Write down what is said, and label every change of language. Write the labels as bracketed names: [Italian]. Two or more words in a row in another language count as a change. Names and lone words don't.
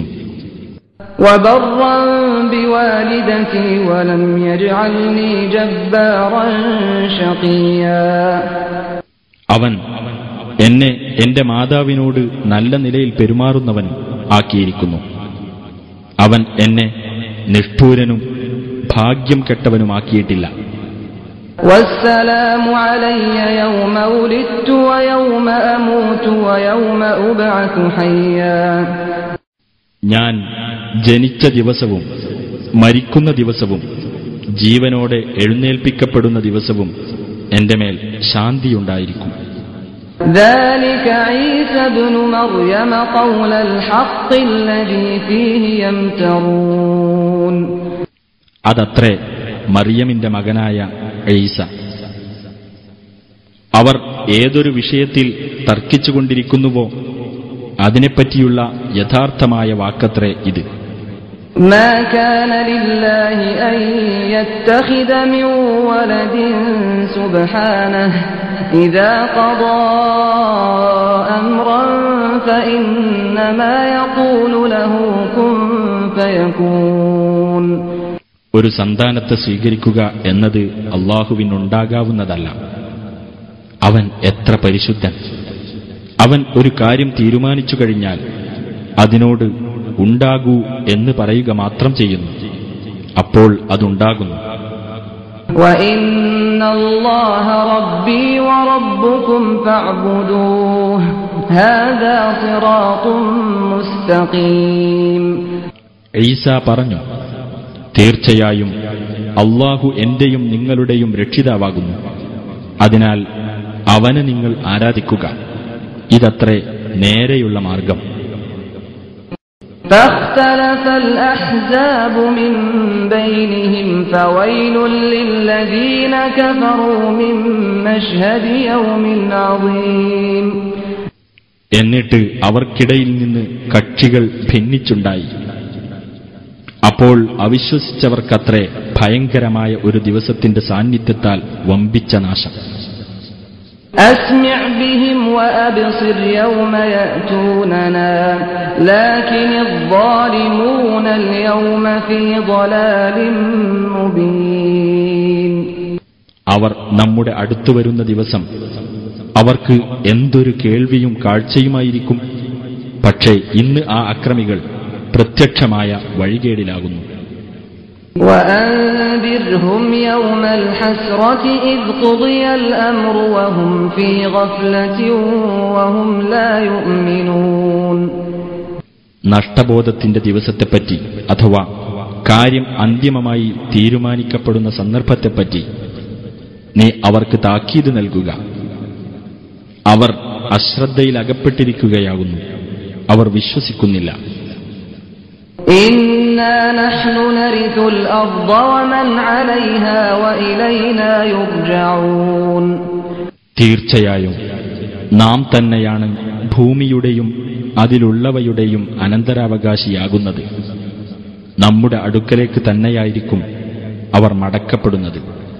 [Arabic] وبرا بوالدتي ولم يجعلني جبارا شقيا. [Malayalam] അവൻ എന്നെ എന്റെ മാതാവിനോട് നല്ല നിലയിൽ പെരുമാറുന്നവൻ ആക്കിയിരിക്കുന്നു. അവൻ എന്നെ നിഷ്ഠൂരനും ഭാഗ്യം കെട്ടവനുമാക്കിയിട്ടില്ല. [Arabic] والسلام علي يوم ولدت ويوم أموت ويوم أبعث حيا. [Malayalam] ഞാൻ ജനിച്ച ദിവസവും മരിക്കുന്ന ദിവസവും ജീവനോടെ എഴുന്നേൽപ്പിക്കപ്പെടുന്ന ദിവസവും എന്റെ മേൽ ശാന്തിയുണ്ടായിരിക്കും. [Arabic] ذلك عيسى ابن مريم قول الحق الذي فيه يمترون. [Malayalam] അതത്രേ മറിയമിന്റെ മകനായ ഈസ. അവർ ഏതൊരു വിഷയത്തിൽ തർക്കിച്ചുകൊണ്ടിരിക്കുന്നുവോ അതിനെപ്പറ്റിയുള്ള യഥാർത്ഥമായ വാക്കത്രേ ഇത്. [Arabic] ما كان لله أن يتخذ من ولد سبحانه إذا قضى أمرا فإنما يقول له كن فيكون. [Malayalam] ഒരു സന്താനത്തെ സ്വീകരിക്കുക എന്നത് അള്ളാഹുവിനുണ്ടാകാവുന്നതല്ല. അവൻ എത്ര പരിശുദ്ധൻ! അവൻ ഒരു കാര്യം തീരുമാനിച്ചു കഴിഞ്ഞാൽ അതിനോട് ഉണ്ടാകൂ എന്ന് പറയുക മാത്രം ചെയ്യുന്നു, അപ്പോൾ അതുണ്ടാകുന്നു. [Arabic] وَإِنَّ اللَّهَ رَبِّي وَرَبُّكُمْ فَاعْبُدُوهُ هَذَا صِرَاطٌ مُسْتَقِيمٌ. [Malayalam] ഈസ പറഞ്ഞു: തീർച്ചയായും അള്ളാഹു എന്റെയും നിങ്ങളുടെയും രക്ഷിതാവാകുന്നു, അതിനാൽ അവനെ നിങ്ങൾ ആരാധിക്കുക, ഇതത്രേ നേരെയുള്ള മാർഗം. [Arabic] فاختلف الأحزاب من بينهم فويل للذين كفروا من مشهد يوم عظيم. [Malayalam] എന്നിട്ട് അവർക്കിടയിൽ നിന്ന് കക്ഷികൾ ഭിന്നിച്ചുണ്ടായി. അപ്പോൾ അവിശ്വസിച്ചവർക്കത്രേ ഭയങ്കരമായ ഒരു ദിവസത്തിന്റെ സാന്നിധ്യത്താൽ വമ്പിച്ച നാശം. [Arabic] أسمع بهم وأبصر يوم يأتوننا لكن الظالمون اليوم في ضلال مبين. [Malayalam] അവർ നമ്മുടെ അടുത്തു വരുന്ന ദിവസം അവർക്ക് എന്തൊരു കേൾവിയും കാഴ്ചയുമായിരിക്കും. പക്ഷേ ഇന്ന് ആ അക്രമികൾ പ്രത്യക്ഷമായ വഴികേടിലാകുന്നു. [Arabic] وأنذرهم يوم الحسرة إذ قضي الأمر وهم في غفلة وهم لا يؤمنون. [Malayalam] നഷ്ടബോധത്തിന്റെ ദിവസത്തെപ്പറ്റി അഥവാ കാര്യം അന്തിമമായി തീരുമാനിക്കപ്പെടുന്ന സന്ദർഭത്തെപ്പറ്റി നീ അവർക്ക് താക്കീത് നൽകുക. അവർ അശ്രദ്ധയിലകപ്പെട്ടിരിക്കുകയാകുന്നു, അവർ വിശ്വസിക്കുന്നില്ല. [Arabic] إنا نحن نرث الأرض ومن عليها وإلينا يرجعون. [Malayalam] തീർച്ചയായും നാം തന്നെയാണ് ഭൂമിയുടെയും അതിലുള്ളവയുടെയും അനന്തരാവകാശിയാകുന്നത്. നമ്മുടെ അടുക്കലേക്ക് തന്നെയായിരിക്കും അവർ മടക്കപ്പെടുന്നത്.